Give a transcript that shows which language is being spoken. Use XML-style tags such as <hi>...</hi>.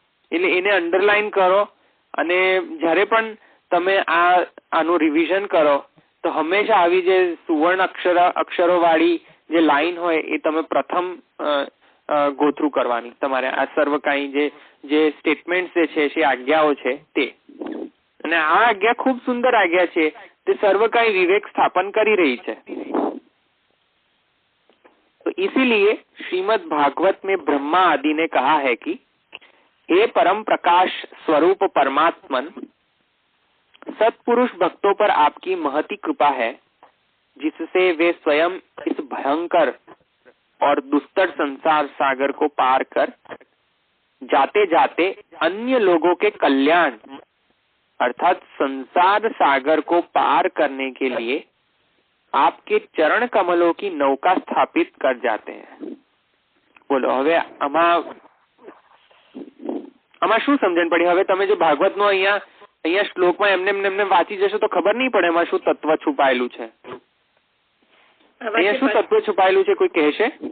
<gu>એટલે એને અંડરલાઈન કરો, અને જ્યારે પણ તમે આનું રિવિઝન કરો તો હંમેશા આવી જે સુવર્ણ અક્ષરો વાળી જે લાઈન હોય એ તમે પ્રથમ ગો થ્રુ કરવાની તમારે. આ સર્વ કાંઈ જે સ્ટેટમેન્ટ જે છે, જે આજ્ઞાઓ છે તે, અને આ આજ્ઞા ખૂબ સુંદર આજ્ઞા છે. તે સર્व કાંઈ વિવેક સ્થાપન કરી</gu> <hi>रही है. तो इसीलिए श्रीमद् भागवत में ब्रह्मा आदि ने कहा है कि हे परम प्रकाश स्वरूप परमात्मन, सत्पुरुष भक्तों पर आपकी महती कृपा है, जिससे वे स्वयं इस भयंकर और दुस्तर संसार सागर को पार कर जाते जाते अन्य लोगों के कल्याण अर्थात संसार सागर को पार करने के लिए आपके चरण कमलों की नौका स्थापित कर जाते हैं.</hi> <gu>बोलो હવે આમાં શું સમજણ પડી? હવે તમે જો ભાગવત નો અહીંયા શ્લોકમાં એમને વાંચી જશો તો ખબર નહીં પડે એમાં શું તત્વ છુપાયેલું છે. અહીંયા શું તત્વ છુપાયેલું છે કોઈ કહેશે?</gu>